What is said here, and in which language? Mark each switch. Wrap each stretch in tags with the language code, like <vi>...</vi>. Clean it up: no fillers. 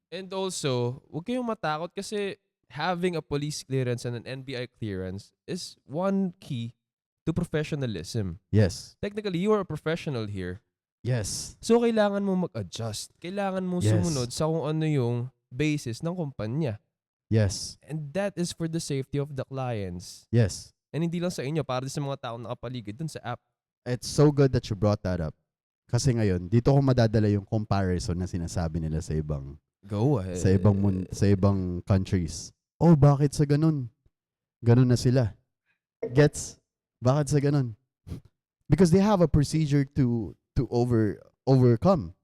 <en>And also,</en> <tl>huwag kayong matakot kasi</tl> <en>having a police clearance and an NBI clearance is one key to professionalism. Yes. Technically, you are a professional here. Yes.</en> <tl>So, kailangan mo mag-adjust. Kailangan mo sumunod sa kung ano yung basis ng kumpanya.</tl> <en>Yes. And that is for the safety of the clients. Yes.</en> <tl>And hindi lang sa inyo, para sa mga taong nakapaligid dun sa app.</tl> <en>It's so good that you brought that up.</en> <tl>Kasi ngayon, dito ko madadala yung comparison na sinasabi nila sa ibang</tl> <en>Go ahead.</en> <tl>sa ibang countries. Oh, bakit sa ganun? Ganun na sila. Gets? Bakit sa ganun?</tl> <en>Because they have a procedure to overcome.</en>